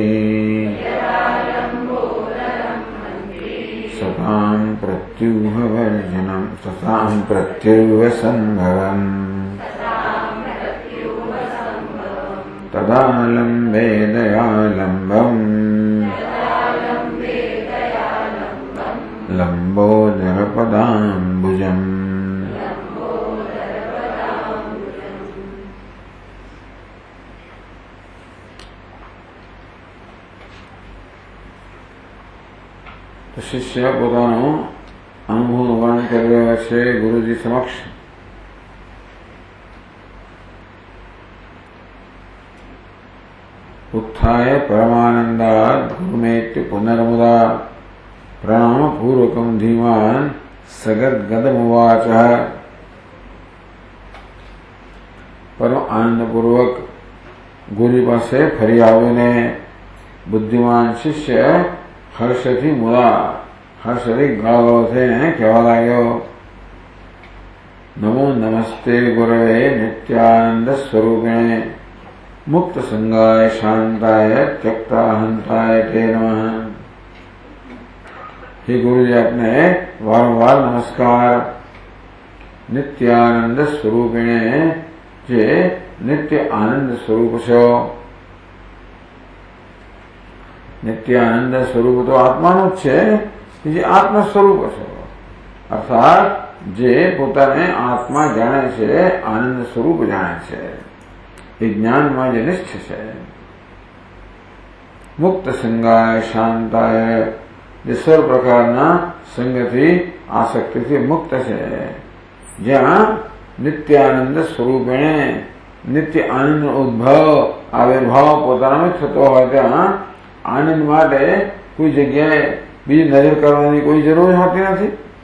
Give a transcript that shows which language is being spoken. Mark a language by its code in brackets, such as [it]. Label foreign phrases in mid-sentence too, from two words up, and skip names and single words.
[sa] सतां प्रत्यूहवर्जनं सतां प्रत्यूहसम्भवम् तदालम्बे दयालम्बम् लम्बोदरपदाम्बुजम्। [gu] તો શિષ્ય પોતાનો અનુભવ વર્ણન કરી રહ્યા છે ગુરુજી સમક્ષ. [sa] उत्थाय परमानंदात् गुरुमेत्य पुनर्मुदा प्रणाम पूर्वकं धीमान् सगद्गदमुवाच. [gu] પરમ આનંદ પૂર્વક ગુરુ પાસે ફરી આવીને બુદ્ધિમાન શિષ્ય હર્ષથી મુલા હર્ષથી ગાળો થઈને કહેવા લાગ્યો, [sa] नमो नमस्ते गुरवे नित्यानंद स्वरूपिणे मुक्त संगाय शांताय त्यक्ताहंताय ते नमः. [gu] હે ગુરુ જી, આપને વારંવાર નમસ્કાર. [sa] नित्यानंद स्वरूपिणे [gu] જે નિત્ય આનંદ સ્વરૂપ છો. નિત્યાનંદ સ્વરૂપ તો आत्माનું જ છે, જે આત્મ સ્વરૂપ છે. અર્થાત જે પોતાને આત્મા જાણે છે, આનંદ સ્વરૂપ જાણે છે, [hi] ज्ञान में निष्ठ है. [sa] मुक्त संगाय शांताय [gu] જે સર્વ પ્રકારના સંગથી આસક્તિથી મુક્ત છે, જ્યાં [sa] नित्यानंद स्वरूपेणे [gu] નિત્ય આનંદ ઉદ્ભવ આવિર્ભાવ પોતાનામાં થતો હોય ત્યાં આનંદ માટે કોઈ જગ્યાએ બીજી નજર કરવાની કોઈ જરૂર હોતી નથી.